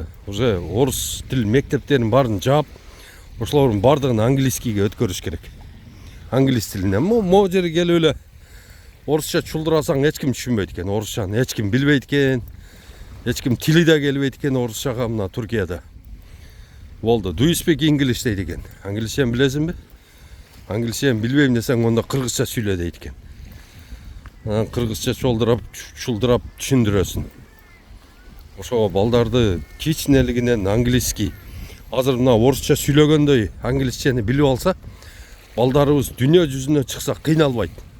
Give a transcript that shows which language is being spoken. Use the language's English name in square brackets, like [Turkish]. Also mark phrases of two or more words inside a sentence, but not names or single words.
[Kyrgyz] Уже орус тил мектептерин барын жаап, ошолордун бардыгын английскийге өткөрүш керек. Англис тилине. Могу жерге келип эле орусча чулдурасаң эч ким түшүнбөйт экен. Орусчаны эч ким билбейт экен. Эч ким тили да келбейт экен орусчага мына Туркияда. Болду. [English] Do you speak English [Kyrgyz] дейт экен. Англисчени билесиңби? Англисчени билбейм десең, онда кыргызча сүйлө дейт экен. Анан кыргызча чулдурап түшүндүрөсүн. Ошого балдарды кичинелигинен английский, азыр мына орусча сүйлөгөндөй англисчени билип алса, балдарыбыз дүйнө жүзүнө чыкса кыйналбайт.